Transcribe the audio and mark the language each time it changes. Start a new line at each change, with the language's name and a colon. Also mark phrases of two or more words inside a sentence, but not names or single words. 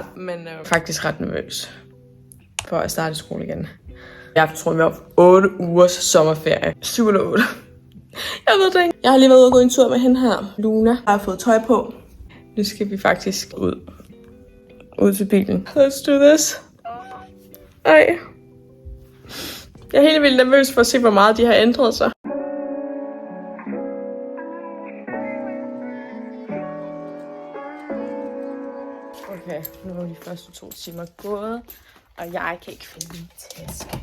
Danish: Men faktisk ret nervøs for at starte skole igen. Jeg tror, vi var 8 ugers sommerferie. 7 eller 8. Jeg ved det ikke. Jeg har lige været ude og gå en tur med hende her. Luna har fået tøj på. Nu skal vi faktisk ud til bilen.
English: Let's do this.
Danish: Ej. Jeg er helt vildt nervøs for at se, hvor meget de har ændret sig. Okay, nu er de første 2 timer gået, og jeg kan ikke finde min taske.